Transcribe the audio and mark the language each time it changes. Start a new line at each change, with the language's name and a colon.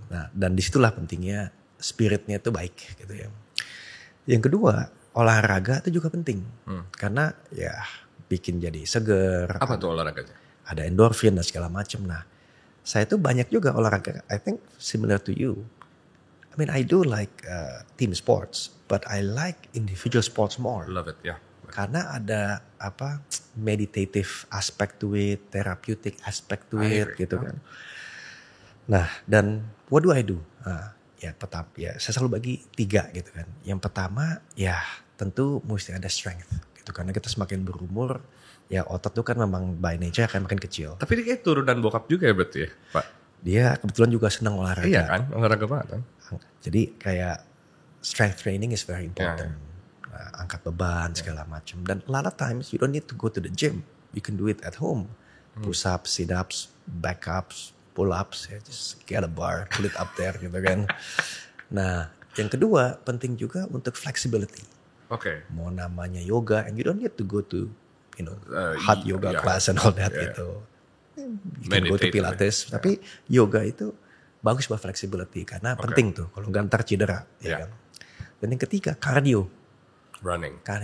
Indonesian: Nah dan disitulah pentingnya spiritnya itu baik gitu ya. Yang kedua olahraga itu juga penting karena ya bikin jadi seger. Apa tuh olahraganya? Ada endorfin dan segala macam. Nah saya tuh banyak juga olahraga.
English: I think similar to you. I mean, I do like team sports, but I like individual sports more. Love it, yeah.
Indonesian: Karena ada
English: meditative aspect to it, therapeutic aspect to it, gitu kan.
Indonesian: Nah, dan
English: what do I do?
Indonesian: Saya selalu bagi 3 gitu kan. Yang pertama, ya tentu mesti ada strength, gitu. Karena kita semakin berumur, ya otot tuh kan memang by nature akan makin kecil. Tapi dia kayak turunan bokap juga ya berarti ya, Pak? Dia kebetulan juga senang olahraga. Iya kan, olahraga banget kan. Jadi kayak
English: strength training is very important.
Indonesian: Angkat beban segala macam.
English: Dan a lot of times you don't need to go to the gym. You can do it at home. Push ups, sit ups, back ups, pull ups. Just get a bar, pull it up there gitu kan.
Indonesian: Nah, yang kedua penting juga untuk flexibility.
English: Okay.
Indonesian: Mau namanya
English: yoga, and you don't need to go to hot yoga class and all that gitu. You can go to Pilates,
Indonesian: tapi yoga itu bagus buat flexibility karena penting tuh. Kalau nggak ntar cedera, ya kan. Dan yang ketiga cardio.
English: Running.